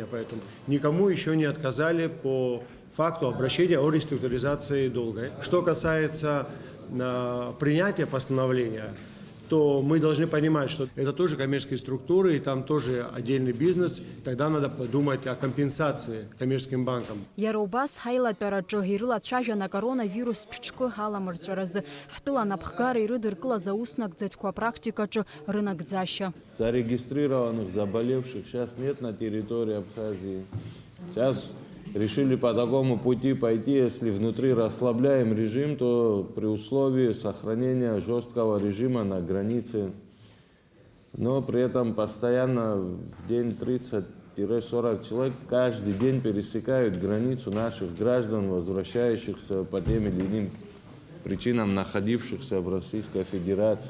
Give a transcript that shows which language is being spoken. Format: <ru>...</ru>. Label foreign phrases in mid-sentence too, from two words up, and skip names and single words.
<ru>Поэтому никому еще не отказали по факту обращения о реструктуризации долга. Что касается принятия постановления, то мы должны понимать, что это тоже коммерческие структуры, и там тоже отдельный бизнес. Тогда надо подумать о компенсации коммерческим банкам.</ru> <ab>Иара убас ҳаилатәараҿы ирылацәажәан акоронавирус ҿҿкы ҳаламырҵәаразы ҳтәыла анапхгара ирыдыркылаз ауснагӡатәқәа апрактикаҿы рынагӡашьа.</ab> <ru>Зарегистрированных заболевших сейчас нет на территории Абхазии. Сейчас решили по такому пути пойти, если внутри расслабляем режим, то при условии сохранения жесткого режима на границе но при этом постоянно в день 30-40 человек каждый день пересекают границу наших граждан, возвращающихся по тем или иным причинам, находившихся в Российской Федерации.</ru>